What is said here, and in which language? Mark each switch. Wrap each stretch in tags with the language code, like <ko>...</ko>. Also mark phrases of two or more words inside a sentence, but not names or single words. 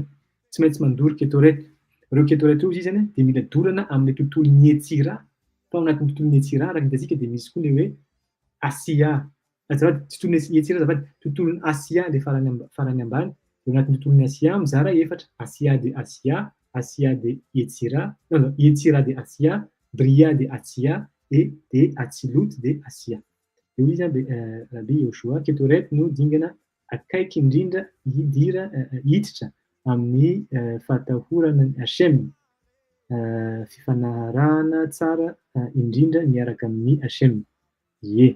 <mg>Tsy maintsy mandoro ketoret. Reo ketoret io izy zany dia mila dorana amin'ny tontolon'ny etsira. Fa ao anatin'ny tontolon'ny etsira araka ny hitantsika dia misy koa ny hoe asia. Azafady tontolon'ny etsira azafady tontolon'ny asia le farany ambany. Eo anatin'ny tontolon'ny asia mizara efatra.</mg> <fr>Asia de etsira, non, etsira de asia, bria de asia, et de atsilut de asia.</fr> <mg>Eo izy Rabbi Yoshua ketoret no dingana akaiky indrindra hiditra amin'ny fahatahorana ny Hashem, fifanarahana tsara indrindra miaraka amin'ny Hashem. Ie.</mg>